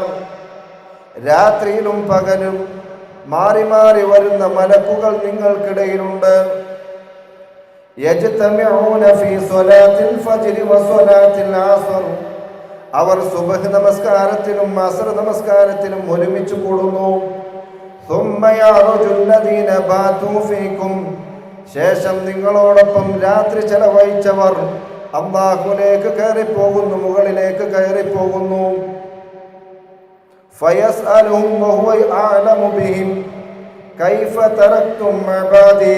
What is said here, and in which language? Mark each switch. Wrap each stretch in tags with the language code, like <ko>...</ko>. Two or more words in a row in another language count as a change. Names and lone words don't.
<ml>രാത്രിയിലും പകലും മാറി മാറി വരുന്ന മലക്കുകൾ നിങ്ങൾക്കിടയിലുണ്ട്.</ml> <ar>يجتمعون في صلاة الفجر وصلاة العصر.</ar> <ml>അവർ സുബ്ഹ് നമസ്കാരത്തിലും അസ്ർ നമസ്കാരത്തിലും ഒരുമിച്ച് കൂടുന്നു.</ml> <ar>ثم يعرج الذين باتوا فيكم.</ar> <ml>ശേഷം നിങ്ങളോടൊപ്പം രാത്രി ചെലവഴിച്ചവർ അല്ലാഹുവിലേക്ക് കയറിപ്പോകുന്നു, മുകളിലേക്ക് കയറിപ്പോകുന്നു.</ml> <ar>فيسألهم وهو أعلم بهم كيف تركتم عبادي.</ar>